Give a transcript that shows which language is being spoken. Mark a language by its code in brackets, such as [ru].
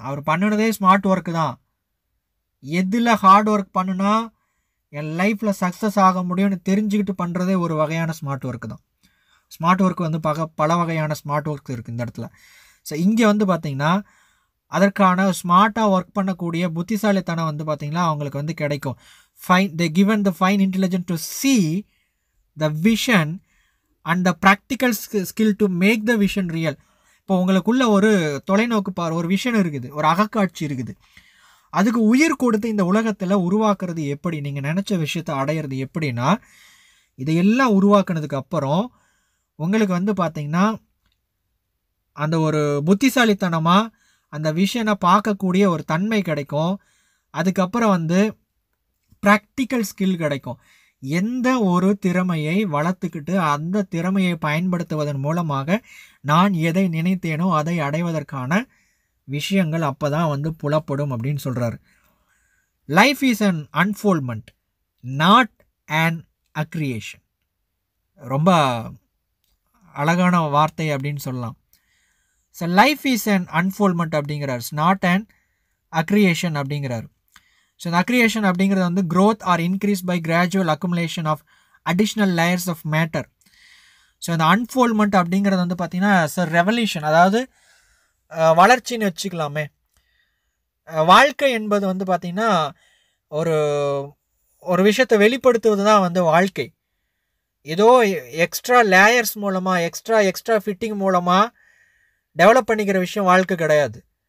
[ta] அவர் பண்ணினதே smart work தான். எதில் hard work பண்ணுனா என் லைஃப்பில் சக்ஸஸ் ஆக முடியும்னு தெரிஞ்சுக்கிட்டு பண்ணுறதே ஒரு வகையான ஸ்மார்ட் ஒர்க்கு தான். ஸ்மார்ட் ஒர்க் வந்து பல வகையான ஸ்மார்ட் ஒர்க் இருக்குது இந்த இடத்துல. ஸோ இங்கே வந்து பார்த்திங்கன்னா அதற்கான ஸ்மார்ட்டாக ஒர்க் பண்ணக்கூடிய புத்திசாலித்தனம் வந்து பார்த்திங்கன்னா அவங்களுக்கு வந்து கிடைக்கும். [en] they given the fine intelligence to see the vision and the practical skill to make the vision real. [ta] இப்போ உங்களுக்குள்ள ஒரு தொலைநோக்கு ஒரு விஷன் இருக்குது, ஒரு அகக்காட்சி இருக்குது. அதுக்கு உயிர் கொடுத்து இந்த உலகத்தில் உருவாக்குறது எப்படி, நீங்கள் நினச்ச விஷயத்தை அடையிறது எப்படின்னா, இதையெல்லாம் உருவாக்குனதுக்கு அப்புறம் உங்களுக்கு வந்து பார்த்திங்கன்னா அந்த ஒரு புத்திசாலித்தனமாக அந்த விஷனை பார்க்கக்கூடிய ஒரு தன்மை கிடைக்கும். அதுக்கப்புறம் வந்து ப்ராக்டிக்கல் ஸ்கில் கிடைக்கும். எந்த ஒரு திறமையை வளர்த்துக்கிட்டு அந்த திறமையை பயன்படுத்துவதன் மூலமாக நான் எதை நினைத்தேனோ அதை அடைவதற்கான விஷயங்கள் அப்போ தான் வந்து புலப்படும் அப்படின்னு சொல்கிறாரு. [en] Life is an unfoldment, not an accretion. [ta] ரொம்ப அழகான வார்த்தை அப்படின்னு சொல்லலாம். [en] so life is an unfoldment [ta] அப்படிங்கிறார், [en] Not an accretion அப்படிங்கிறார். So இந்த accretion [ta] அப்படிங்கிறது வந்து [en] growth or increase by gradual accumulation of additional layers of matter. [ta] So இந்த அன்ஃபோல்மெண்ட் அப்படிங்கிறது வந்து பார்த்திங்கன்னா ரெவல்யூஷன், அதாவது வளர்ச்சின்னு வச்சுக்கலாமே. வாழ்க்கை என்பது வந்து பார்த்திங்கன்னா ஒரு ஒரு விஷயத்தை வெளிப்படுத்துவது தான் வந்து வாழ்க்கை. ஏதோ எக்ஸ்ட்ரா லேயர்ஸ் மூலமாக எக்ஸ்ட்ரா ஃபிட்டிங் மூலமாக டெவலப் பண்ணிக்கிற விஷயம் வாழ்க்கை கிடையாது.